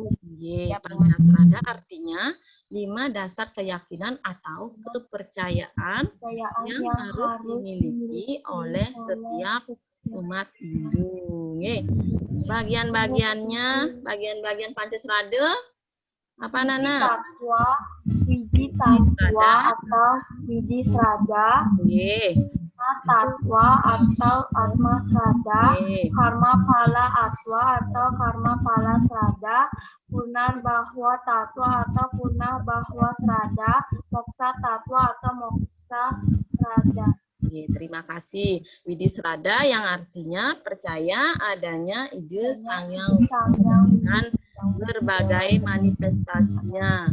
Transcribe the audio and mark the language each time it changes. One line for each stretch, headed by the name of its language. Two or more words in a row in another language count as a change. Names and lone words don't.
Indonesian: Pancasrada artinya 5 dasar keyakinan atau kepercayaan yang harus dimiliki oleh setiap umat Hindu. Bagian-bagiannya, bagian Pancasrada apa, Nana? Widi Tatwa atau Widi Srada. Tatwa atau Atma Srada, Karma Phala Atwa atau Karma Phala Srada, Punarbhawa Tatwa atau Punarbhawa Srada, Moksa Tatwa atau Moksa Srada. Terima kasih. Widi Srada yang artinya percaya adanya ide Sang Yang dengan berbagai manifestasinya.